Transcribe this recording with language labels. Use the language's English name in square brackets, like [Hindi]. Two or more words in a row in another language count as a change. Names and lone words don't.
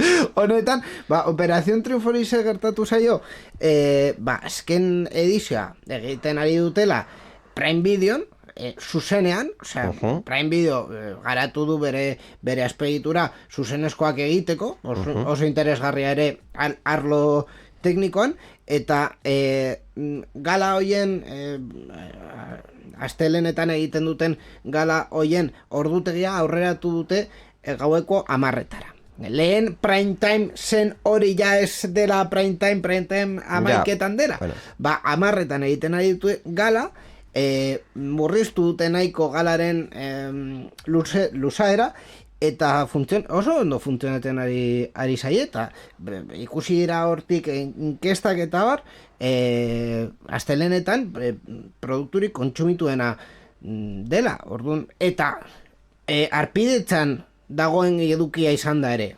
[Basque] Honetan, Operación Triunfo hori ze gertatu zaio, azken edizioa egiten ari dutela Prime Videon, zuzenean, Prime Video garatu du bere azpegitura zuzenezkoak egiteko, oso interesgarria ere arlo teknikoan, eta gala hoien astelenetan egiten duten gala hoien ordutegia aurreratu dute gaueko 10:00. lehen [English] prime time [Basque] zen hori ja ez dela [English] prime time [Basque] amaiketan dela. Bueno. Ba, 10etan egiten ari ditu gala, murriztu dute nahiko galaren luzaera, eta oso ondo funtzionatzen ari zaie, eta ikusi dira hortik inkestak eta bar, astelenetan produkturik kontsumituena dela, orduan, eta arpidetzan dagoen edukia izan da ere.